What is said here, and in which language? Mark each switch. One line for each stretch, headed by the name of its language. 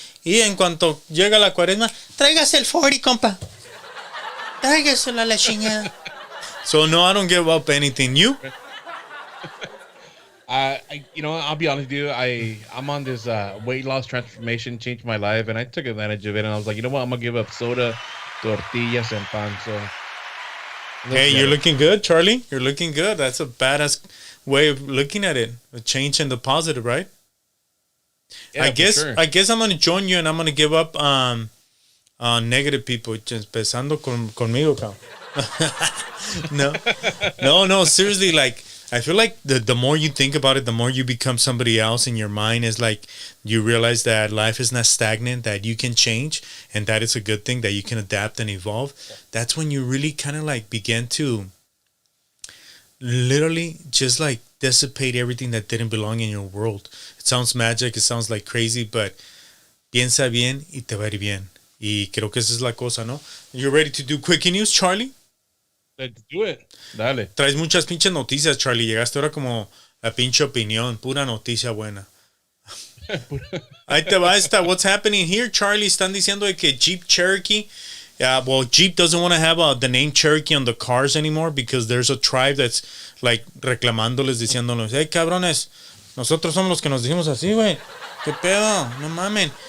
Spanish: Y en cuanto llega la cuaresma, tráigase el 40, compa. Tráigaselo a la chingada.
English: So, no, I don't give up anything. You? I'll be honest with you. I'm on this weight loss transformation, changed my life, and I took advantage of it. And I was like, you know what? I'm going to give up soda, tortillas, and pan. So, hey, you're looking good, Charlie. You're looking good. That's a badass way of looking at it. A change in the positive, right? Yeah, I guess I'm gonna join you and I'm gonna give up negative people.
Spanish: Empezando conmigo, No.
English: Seriously, like I feel like the more you think about it, the more you become somebody else in your mind. Is like you realize that life is not stagnant, that you can change, and that is a good thing, that you can adapt and evolve. That's when you really kind of like begin to literally just like dissipate everything that didn't belong in your world. It sounds magic, it sounds like crazy, but
Spanish: piensa bien y te va a ir bien. Y creo que esa es la cosa, ¿no?
English: You ready to do Quickie News, Charlie? Let's do it.
Spanish: Dale. Traes muchas pinches noticias, Charlie. Llegaste ahora como la pinche opinión, pura noticia buena. Ahí te va esta.
English: What's happening here, Charlie?
Spanish: Están diciendo de que
English: Jeep Cherokee, Jeep doesn't want to have the name Cherokee on the cars anymore because there's a tribe that's like
Spanish: reclamándoles, diciéndoles,
English: hey,
Spanish: cabrones, nosotros somos los que nos decimos así, güey. ¿Qué pedo? No mamen.